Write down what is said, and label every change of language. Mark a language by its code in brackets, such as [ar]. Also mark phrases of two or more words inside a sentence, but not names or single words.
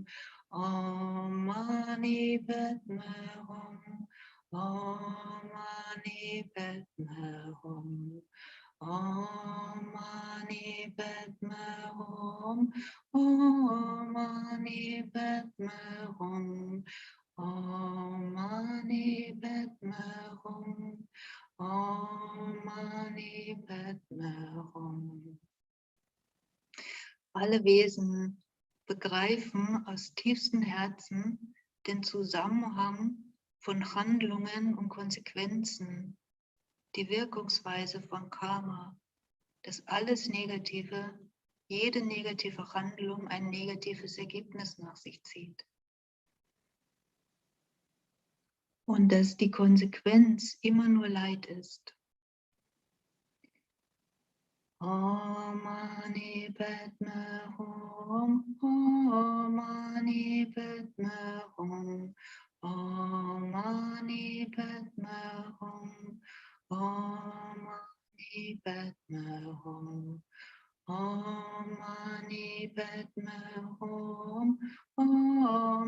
[sa] ॐ मणि पद्म हूँ, ॐ मणि पद्म हूँ, ॐ मणि पद्म हूँ, ॐ मणि पद्म हूँ, ॐ मणि पद्म हूँ, ॐ मणि पद्म हूँ. [de] Alle Wesen begreifen aus tiefstem Herzen den Zusammenhang von Handlungen und Konsequenzen, die Wirkungsweise von Karma, dass alles Negative, jede negative Handlung ein negatives Ergebnis nach sich zieht. Und dass die Konsequenz immer nur Leid ist. [sa] ॐ मणि पद्म हूँ, ॐ मणि पद्म हूँ, ॐ मणि पद्म हूँ, ॐ मणि पद्म हूँ, ॐ मणि पद्म हूँ, ॐ